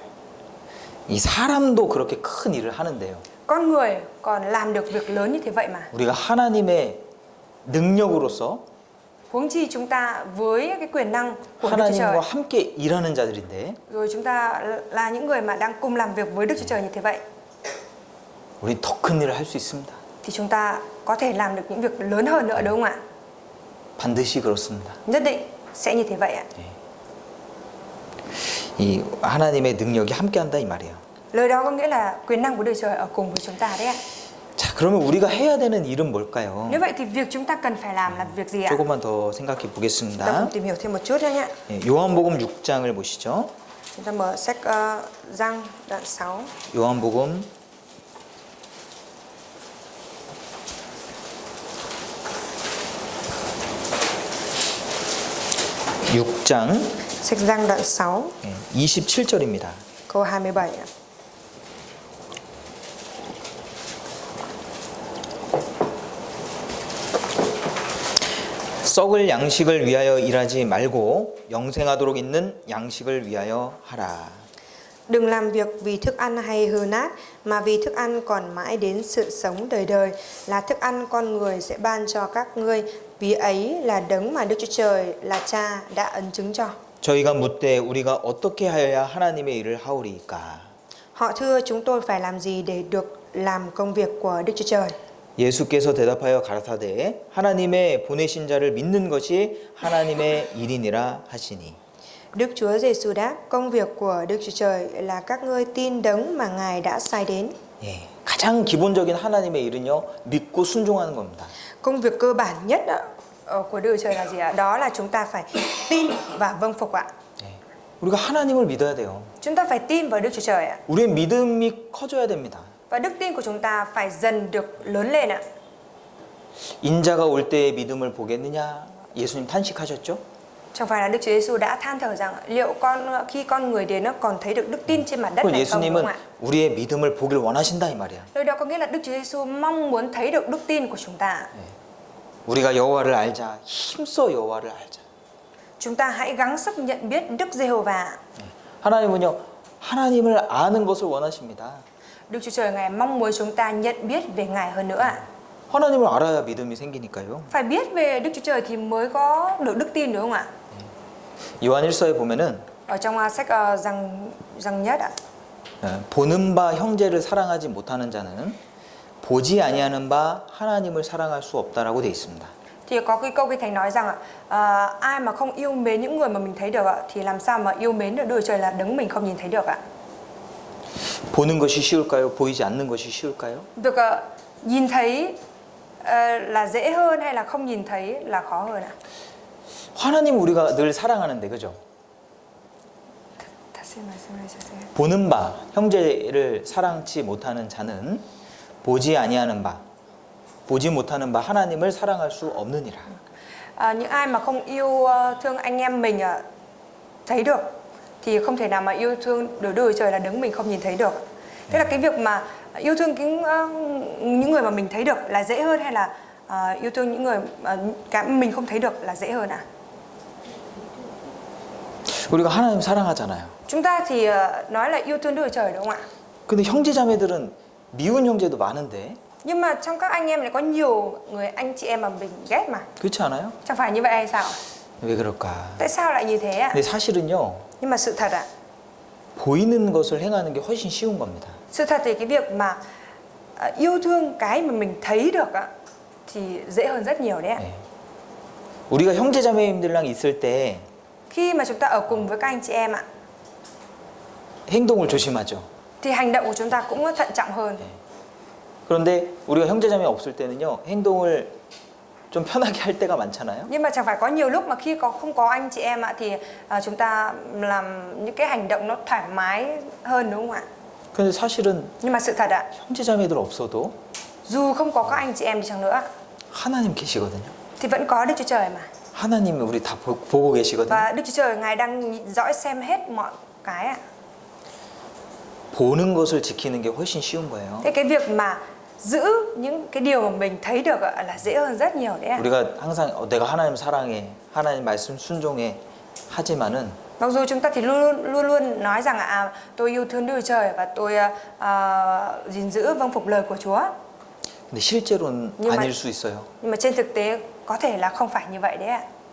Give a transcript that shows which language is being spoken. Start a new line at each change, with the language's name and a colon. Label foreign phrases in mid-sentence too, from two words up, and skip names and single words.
Korean: 이 사람도 그렇게 큰 일을 하는데요.
Vietnamese: Con người còn làm được việc lớn như thế vậy mà.
Korean: 우리가 하나님의 능력으로서
Vietnamese: Huống chi chúng ta với cái quyền năng của Đức Chúa Trời,
Korean: 하나님과 함께 일하는 자들인데
Vietnamese: rồi chúng ta là những người mà đang cùng làm việc với Đức Chúa Trời như thế vậy,
Korean: 우리 더 큰 일을 할 수 있습니다.
Vietnamese: thì chúng ta có thể làm được những việc lớn hơn nữa đúng không ạ?
Korean: 반드시 그렇습니다.
Vietnamese: Nhất định sẽ như thế vậy ạ.
Korean: 이 하나님의 능력이 함께한다 이 말이에요.
Vietnamese: Lời đó có nghĩa là quyền năng của Đức Chúa Trời ở cùng với chúng ta đấy ạ.
Korean: 자, 그러면 우리가 해야 되는 일은 뭘까요?
Vietnamese: Nếu vậy thì việc chúng ta cần phải làm là việc gì ạ?
Korean: 조금만 더 생각해
Vietnamese: Chúng ta
Korean: 보겠습니다.
Vietnamese: cùng tìm hiểu thêm một chút nhé.
Korean: 예, 요한복음 6장을 보시죠.
Vietnamese: Chúng ta mở sách Giăng đoạn 6.
Korean: 요한복음 6장
Vietnamese: Sách Giăng đoạn 6
Korean: 27절입니다.
Vietnamese: câu 27 ạ.
Korean: 썩을 양식을 위하여 일하지 말고 영생하도록 있는 양식을 위하여 하라.
Vietnamese: Đừng làm việc vì thức ăn hay hư nát, mà vì thức ăn còn mãi đến sự sống đời đời, là thức ăn con người sẽ ban cho các ngươi, vì ấy là đấng mà Đức Chúa Trời là Cha đã ấn chứng cho.
Korean: 저희가 묻되 우리가 어떻게 하여야 하나님의 일을 하오리까?
Vietnamese: Họ thưa chúng tôi phải làm gì để được làm công việc của Đức Chúa Trời?
Korean: 예수께서 대답하여 가라사대 하나님의 보내신 자를 믿는 것이 하나님의 일이니라 하시니.
Vietnamese: Đức Chúa Giêsu đáp, công việc của Đức Chúa Trời là các ngươi tin đấng mà Ngài đã sai đến.
Korean: 예, 가장 기본적인 하나님의 일은요 믿고 순종하는 겁니다.
Vietnamese: Công việc cơ bản nhất của Đức Chúa Trời là gì ạ? Đó là chúng ta phải tin và vâng phục ạ.
Korean: 예, 우리가 하나님을 믿어야 돼요.
Vietnamese: Chúng ta phải tin vào Đức Chúa Trời ạ.
Korean: 우리의 믿음이 커져야 됩니다.
Vietnamese: Và đức tin của chúng ta phải dần được lớn lên ạ.
Korean: 인자가 올 때의 믿음을 보겠느냐? 예수님 탄식하셨죠?
Vietnamese: Chẳng phải là Đức Chúa Giêsu đã than thở rằng liệu khi con người đến nó còn thấy được đức tin trên mặt đất
Korean: 그건
Vietnamese: này không, đúng
Korean: 예수님은
Vietnamese: không ạ?
Korean: 우리의 믿음을 보길 원하신다 이 말이야.
Vietnamese: Điều đó có nghĩa là Đức Chúa Giêsu mong muốn thấy được đức tin của chúng ta.
Korean: 우리가 여호와를 알자. 힘써 여호와를 알자.
Vietnamese: Chúng ta hãy gắng sức nhận biết Đức Giê-hô-va.
Korean: 하나님은요. 하나님을 아는 것을 원하십니다.
Vietnamese: Đức Chúa Trời Ngài mong muốn chúng ta nhận biết về Ngài hơn nữa ạ.
Korean: 하나님을 알아야 믿음이 생기니까요.
Vietnamese: Phải biết về Đức Chúa Trời thì mới có được đức tin, đúng không ạ?
Korean: 요한 1서에 보면은
Vietnamese: Ở trong sách Giăng Nhất ạ.
Korean: 보는 바 형제를 사랑하지 못하는 자는 보지 아니하는 바 하나님을 사랑할 수 없다라고 돼 있습니다.
Vietnamese: Thì có cái câu Kinh Thánh nói rằng ai mà không yêu mến những người mà mình thấy được ạ, thì làm sao mà yêu mến được Đức Chúa Trời là đấng mình không nhìn thấy được ạ?
Korean: 보는 것이 쉬울까요? 보이지 않는 것이 쉬울까요?
Vietnamese: Việc nhìn thấy là dễ hơn hay là không nhìn thấy là khó hơn ạ?
Korean: 하나님 우리가 늘 사랑하는데 그죠? 다시 말씀해 주세요. 보는 바 형제를 사랑치 못하는 자는 보지 아니하는 바 보지 못하는 바 하나님을 사랑할 수 없느니라.
Vietnamese: Những ai mà không yêu thương anh em mình thấy được thì không thể nào mà yêu thương được Đức Chúa Trời là đấng mình không nhìn thấy được. Thế là cái việc mà yêu thương những người mà mình thấy được là dễ hơn hay là yêu thương những người mà mình không thấy được là dễ hơn ạ?
Korean: 우리가 하나님 사랑하잖아요.
Vietnamese: Chúng ta thì nói là yêu thương Đức Chúa Trời, đúng không ạ?
Korean: 근데 형제자매들은 미운 형제도 많은데
Vietnamese: Nhưng mà trong các anh em lại có nhiều người anh chị em mà mình ghét mà.
Korean: 그렇지 않아요?
Vietnamese: Chẳng phải như vậy hay sao?
Korean: 왜 그럴까?
Vietnamese: Tại sao lại như thế ạ?
Korean: 근데 사실은요.
Vietnamese: Nhưng mà sự thật ạ,
Korean: 보이는 것을 행하는 게 훨씬 쉬운 겁니다.
Vietnamese: sự thật thì cái việc mà yêu thương cái mà mình thấy được ạ thì dễ hơn rất nhiều đấy ạ.
Korean: 네. 우리가 형제자매님들랑 있을 때
Vietnamese: Khi mà chúng ta ở cùng với các anh chị em ạ,
Korean: 행동을 조심하죠.
Vietnamese: thì hành động của chúng ta cũng thận trọng hơn.
Korean: 그런데 우리가 형제자매 없을 때는요. 행동을 좀 편하게 할 때가 많잖아요.
Vietnamese: Nhưng mà chẳng phải có nhiều lúc mà khi không có anh chị em ạ thì chúng ta làm những cái hành động nó thoải mái hơn, đúng không ạ?
Korean: 근데 사실은
Vietnamese: Nhưng mà sự thật ạ,
Korean: 형제자매들 없어도
Vietnamese: dù không có các anh chị em đi chăng nữa
Korean: 하나님 계시거든요.
Vietnamese: thì vẫn có Đức Chúa Trời mà.
Korean: 하나님이 우리 다 보고 계시거든요.
Vietnamese: Và Đức Chúa Trời Ngài đang dõi xem hết mọi cái ạ.
Korean: 보는 것을 지키는 게 훨씬 쉬운 거예요.
Vietnamese: Thế cái việc mà giữ những cái điều mà mình thấy được là dễ hơn rất nhiều đấy ạ.
Korean: 우리가 항상 내가 하나님 사랑해, 하나님 말씀 순종해 하지만은
Vietnamese: Mặc dù chúng ta thì luôn nói rằng tôi yêu thương Đức Chúa Trời và tôi gìn giữ vâng phục lời của Chúa.
Korean: 근데 실제로는 아닐 수 있어요.
Vietnamese: Nhưng mà trên thực tế có thể là không phải như vậy đấy ạ.